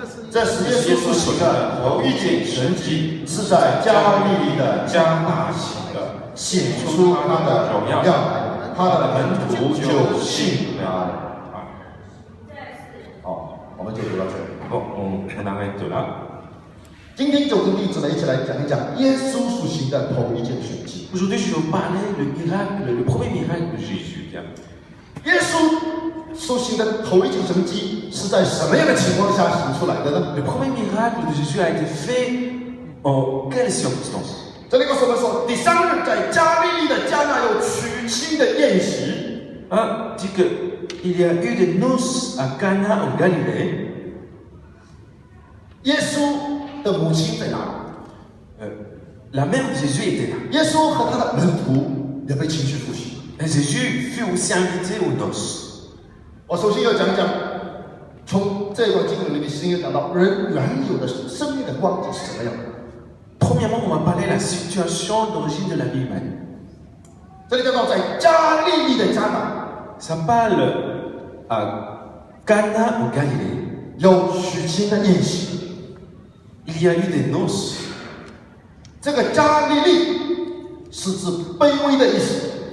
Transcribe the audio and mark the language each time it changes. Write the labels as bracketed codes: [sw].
[zh] 这是耶稣所行的头一件神迹，是在加利利的迦拿行的，显出他的荣耀来，他的门徒就信了。好，我们就读到这里。 [fr] on arrête là. [zh] 今天就跟弟子们一起来讲一讲耶稣所行的头一件神迹。 [fr] Aujourd'hui, je vais vous parler le premier miracle de Jésus. [zh] 耶稣所行的头一件神迹是在什么样的情况下行出来的呢？ [fr] Le premier miracle de Jésus a été fait en quelles circonstances? [zh] 这里告诉我们说，第三日在加利利的迦拿有娶亲的宴席。 [fr] Dit qu'il y a eu des noces à Cana en Galilée. [zh] 耶稣的母亲在哪里？ [fr] La mère de Jésus était là. [zh] 耶稣和他的门徒也被请去赴席。 [fr] Et Jésus fut aussi invité aux noces. [zh] 我首先要讲一讲，从这段经文里面，先要讲到人原有的生命的光景是怎么样的。 [fr] Premièrement, on va parler de la situation d'origine de la vie humaine. [zh] 这里讲到在加利利的迦拿， [fr] Ça parle à Cana en Galilée. [zh] 有娶亲的宴席。 [fr] Il y a eu des noces. [zh] 这个加利利是指卑微的意思。